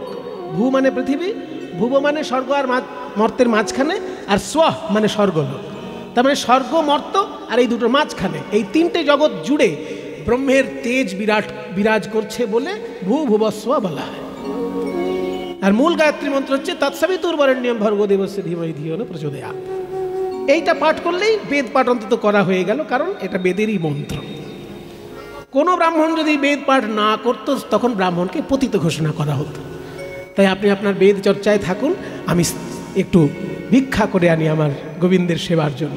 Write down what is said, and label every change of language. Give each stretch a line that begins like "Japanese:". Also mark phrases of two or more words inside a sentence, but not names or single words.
Bangla: ভূ মানে পৃথিবী, ভুব মানে স্বর্গ আর মর্তের মাঝখানে, আর স্ব মানে স্বর্গলোক। তার মানে স্বর্গ, মর্ত আর এই দুটোর মাঝখানে এই 3টে জগৎ জুড়ে ব্রহ্মের তেজ বিরাজ করছে বলে ভূভুবস্ব বলা হয়। আর মূল গায়ত্রী মন্ত্র হচ্ছে
Sanskrit: তৎসবিতুর্বরেণ্যম ভর্গো দেবস্য ধীমহি ধিয়ো ন প্রচোদয়াৎ।
Bangla: এইটা পাঠ করলেই বেদ পাঠ অন্তত করা হয়ে গেল, কারণ এটা বেদেরই মন্ত্র। কোনো ব্রাহ্মণ যদি বেদ পাঠ না করতো তখন ব্রাহ্মণকে পতিত ঘোষণা করা হতো। তাই আপনি আপনার বেদ চর্চায় থাকুন, আমি একটু ভিক্ষা করে আনি আমার গোবিন্দের সেবার জন্য।